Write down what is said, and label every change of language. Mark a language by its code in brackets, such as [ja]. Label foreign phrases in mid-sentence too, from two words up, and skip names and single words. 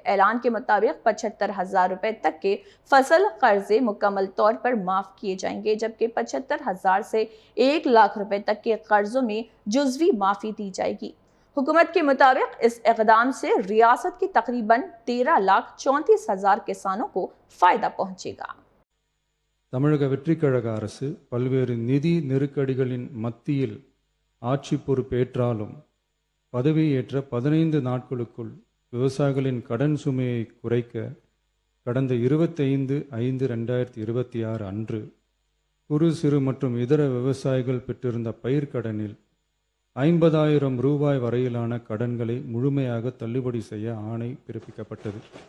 [ur] اعلان کے مطابق 75,000 روپے تک کے فصل قرضے مکمل طور پر معاف کیے جائیں گے، جبکہ 75,000 سے 1 لاکھ روپے تک کے قرضوں میں جزوی معافی دی جائے گی. حکومت کے مطابق اس اقدام سے ریاست کے تقریباً 13,34,000 کسانوں کو فائدہ پہنچے گا. [ta] தமிழக வெற்றிக்கழக அரசு பல்வேறு நிதி நெருக்கடிகளின் மத்தியில் ஆட்சி பொறுப்பேற்றாலும் பதவியேற்ற 15 நாட்களுக்குள் விவசாயிகளின் கடன் சுமையை குறைக்க கடந்த 25/5/2026 அன்று குறு சிறு மற்றும் இதர விவசாயிகள் பெற்றிருந்த பயிர்க்கடனில் 50,000 ரூபாய் வரையிலான கடன்களை முழுமையாக தள்ளுபடி செய்ய ஆணை பிறப்பிக்கப்பட்டது.